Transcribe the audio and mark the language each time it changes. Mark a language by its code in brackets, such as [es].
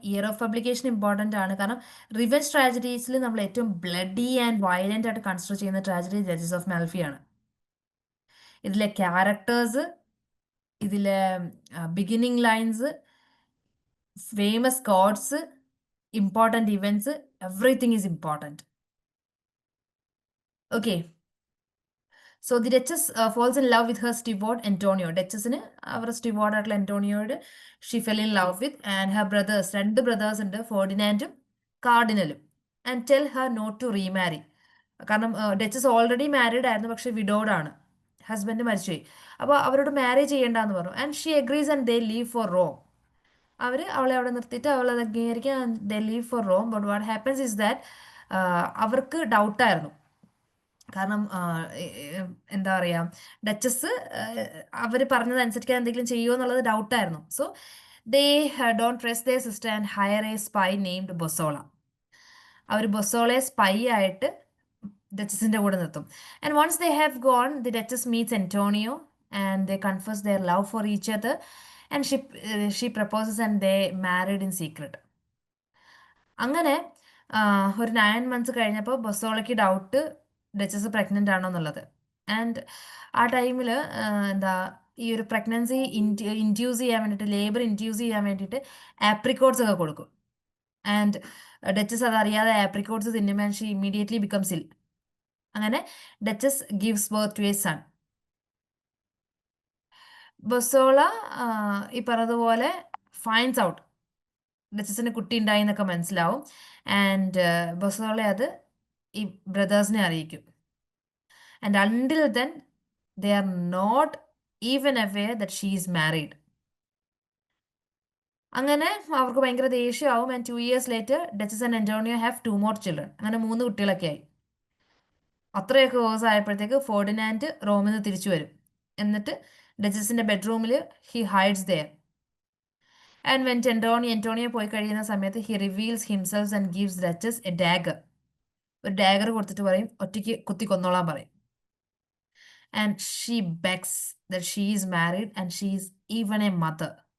[ml] Year of publication important ആണ്. കാരണം revenge ട്രാജഡീസിൽ നമ്മൾ ഏറ്റവും ബ്ലഡി ആൻഡ് വയലൻ്റ് ആയിട്ട് കൺസിഡർ ചെയ്യുന്ന ട്രാജഡി ഡച്ചസ് ഓഫ് മാൽഫിയാണ്. [en] ഇതിലെ ക്യാരക്ടേഴ്സ്, ഇതിലെ beginning lines, famous quotes, important events, everything is important. Okay. So the Duchess falls in love with her steward Antonio. [ml] Duchessന് അവരുടെ steward ആയിട്ടുള്ള Antonioയോട് [en] she fell in love with, and her brothers, [ml] രണ്ട് brothers ഉണ്ട്, ഫോർഡിനാൻഡും കാർഡിനലും, [en] and tell her not to remarry. [ml] കാരണം duchess already married ആയിരുന്നു, പക്ഷെ വിഡോഡ് ആണ്, husband മരിച്ചുപോയി. അപ്പോൾ അവരോട് മാരേജ് ചെയ്യേണ്ടെന്ന് പറഞ്ഞു. [en] And she agrees and they leave for Rome. [ml] അവളെ അവിടെ നിർത്തിയിട്ട് അവളത് അംഗീകരിക്കാൻ [en] They leave for Rome. But what happens is that [ml] അവർക്ക് ഡൗട്ടായിരുന്നു. കാരണം എന്താ പറയുക, ഡച്ചസ് അവർ പറഞ്ഞതനുസരിക്കാൻ എന്തെങ്കിലും ചെയ്യുമോ എന്നുള്ളത് ഡൗട്ടായിരുന്നു. [en] So they don't trust the sister and hire a spy named Bosola. [ml] Our ബൊസോളയെ spy ആയിട്ട് ഡച്ചസിൻ്റെ കൂടെ നിർത്തും. [en] And once they have gone, the Duchess meets Antonio and they confess their love for each other, and she proposes and they married in secret. [ml] അങ്ങനെ ഒരു [en] 9 months [ml] കഴിഞ്ഞപ്പോൾ ബൊസോളയ്ക്ക് doubt duchess pregnant ആണോ എന്നുള്ളത്. And ആ ടൈമിൽ എന്താ ഈ ഒരു പ്രഗ്നൻസി ഇൻഡ്യൂസ് ചെയ്യാൻ വേണ്ടിയിട്ട്, ലേബർ ഇൻഡ്യൂസ് ചെയ്യാൻ വേണ്ടിയിട്ട് ആപ്രിക്കോട്ട്സ് ഒക്കെ കൊടുക്കും. [en] and Duchess [ml] അതറിയാതെ apricots തിന്നുമ്പോൾ [en] She immediately becomes ill. അങ്ങനെ Duchess gives birth to a son. [ml] ബൊസോള ഈ പറഞ്ഞതുപോലെ [en] finds out [ml] ഡച്ചസിന് കുട്ടി ഉണ്ടായി എന്നൊക്കെ മനസ്സിലാവും. ആൻഡ് ബൊസോള അത് ഈ ബ്രദേഴ്സിനെ അറിയിക്കും. [en] And until then they are not even aware that she is married. [ml] അങ്ങനെ അവർക്ക് ഭയങ്കര ദേഷ്യമാവും. [en] And 2 years later Duchess and Antonio have 2 more children. [ml] അങ്ങനെ 3 കുട്ടികളൊക്കെ ആയി. അത്രയൊക്കെ ദിവസം ആയപ്പോഴത്തേക്ക് ഫോർഡിനാൻഡ് റോമിൽ നിന്ന് തിരിച്ചു വരും. എന്നിട്ട് ഡച്ചസിൻ്റെ ബെഡ്റൂമിൽ [en] He hides there. And when Antonio [ml] പോയി കഴിയുന്ന സമയത്ത് [en] He reveals himself and gives duchess a dagger. [ml] ഒരു ഡാഗർ കൊടുത്തിട്ട് പറയും ഒറ്റയ്ക്ക് കുത്തി കൊന്നോളാൻ പറയും. [en] And she begs that she is married and she is even a mother.